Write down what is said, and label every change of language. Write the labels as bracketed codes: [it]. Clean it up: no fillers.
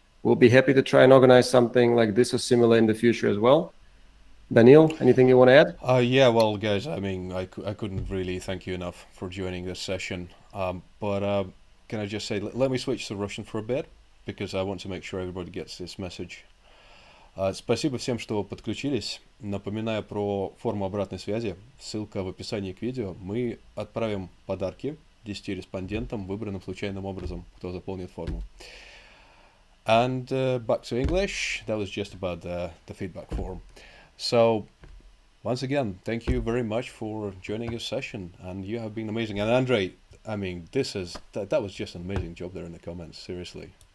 [en] We'll be happy to try and organize something like this or similar in the future as well. Daniil, anything you want to add? Yeah, well, guys, I mean, I couldn't really thank you enough for joining this session. But can I just say, let me switch to Russian for a bit, because I want to make sure everybody gets this message. [ru] Спасибо всем, что подключились. Напоминаю про форму обратной связи. Ссылка в описании к видео. Мы отправим подарки 10 респондентам, выбранным случайным образом, кто заполнит форму. [en] And back to English. That was just about the feedback form. So once again, thank you very much for joining this session, and you have been amazing. And Andrei, I mean, that was just an amazing job there in the comments. Seriously.